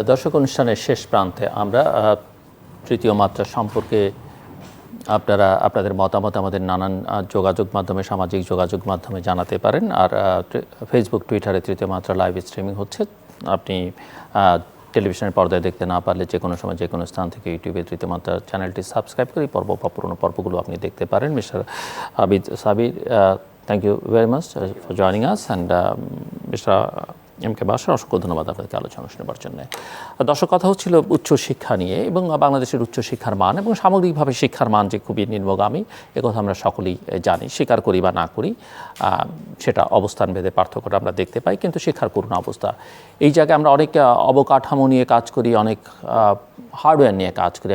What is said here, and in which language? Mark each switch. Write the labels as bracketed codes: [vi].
[bn] দর্শক, অনুষ্ঠানের শেষ প্রান্তে আমরা তৃতীয় মাত্রা সম্পর্কে আপনাদের মতামত আমাদের নানান যোগাযোগ মাধ্যমে, সামাজিক যোগাযোগ মাধ্যমে জানাতে পারেন। আর ফেসবুক, টুইটারে তৃতীয় মাত্রা লাইভ স্ট্রিমিং হচ্ছে। আপনি টেলিভিশনের পর্দায় দেখতে না পারলে যে কোনো সময় যে কোনো স্থান থেকে ইউটিউবে তৃতীয় মাত্রা চ্যানেলটি সাবস্ক্রাইব করে পর্ব বা পুরোনো পর্বগুলো আপনি দেখতে পারেন। [en] Mister Abid, Sabir, thank you very much for joining us, and Mr. [bn] MK. Bashar, অসংখ্য ধন্যবাদ আপনাদেরকে আলোচনা শোনাবার জন্য। দর্শক, কথা হচ্ছিল উচ্চশিক্ষা নিয়ে এবং বাংলাদেশের উচ্চশিক্ষার মান এবং সামগ্রিকভাবে শিক্ষার মান যে খুবই নিম্নগামী, একথা আমরা সকলেই জানি, স্বীকার করি বা না করি, সেটা অবস্থান ভেদে পার্থক্যটা আমরা দেখতে পাই। কিন্তু শিক্ষার করুণ অবস্থা, এই জায়গায় আমরা অনেক অবকাঠামো নিয়ে কাজ করি, অনেক হার্ডওয়্যার নিয়ে কাজ করি।